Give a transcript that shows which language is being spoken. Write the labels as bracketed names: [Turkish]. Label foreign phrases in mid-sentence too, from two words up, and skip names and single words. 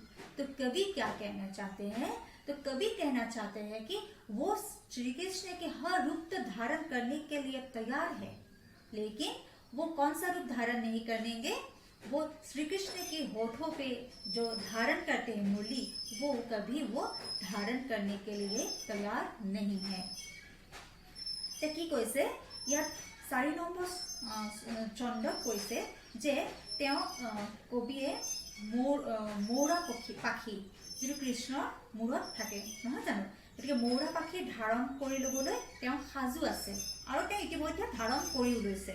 [Hindi] तो कवि क्या कहना चाहते हैं, तो कवि कहना चाहते हैं कि वो श्री कृष्ण के हर रूप तो धारण करने के लिए तैयार है, लेकिन वो कौन सा रूप धारण नहीं करेंगे, वो श्री कृष्ण के होठों पे जो धारण करते हैं मुरली, वो कभी वो धारण करने के लिए तैयार नहीं है। [Assamese] কি কৈছে ইয়াত 4 নম্বৰ চন্দক কৈছে যে তেওঁ কবিয়ে মৌৰা পাখি যিটো কৃষ্ণৰ মূৰত থাকে নহয় জানো, গতিকে মৌৰা পাখি ধাৰণ কৰি ল'বলৈ তেওঁ সাজু আছে আৰু তেওঁ ইতিমধ্যে ধাৰণ কৰিও লৈছে।